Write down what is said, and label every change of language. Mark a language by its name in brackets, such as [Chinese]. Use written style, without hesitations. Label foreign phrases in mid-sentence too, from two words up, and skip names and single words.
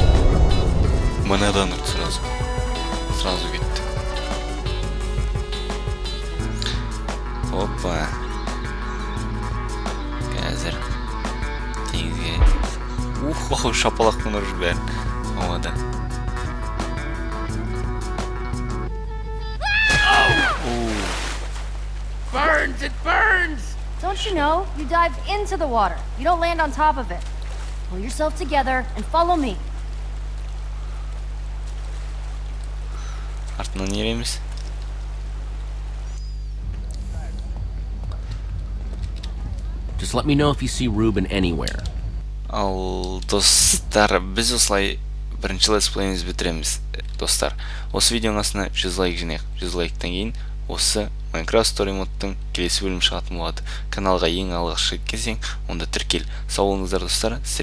[Kazakh] Мынадан ұрт [Russian] сразу. Сразу [Kazakh] кетті. Опа. Қазір теңізге. Шапалақтан ұрып бәрін. Ауада. [English] Burns, it burns! Don't you know? You dive into the water. You don't land on top of it. Pull yourself together and follow me. [Kazakh] Артынан ереміз. [English] Just let me know if you see Ruben anywhere. [Kazakh] Ал достар, біз осылай бірінші летсплейіміз бітіреміз, достар. Осы видеоның астына 100 лайк жинайық. 100 лайктан кейін осы Minecraft Story модтың келесі бөлім шығатын болады. Каналға ең алғаш келсең, онда тіркел. Сау болыңыздар достар.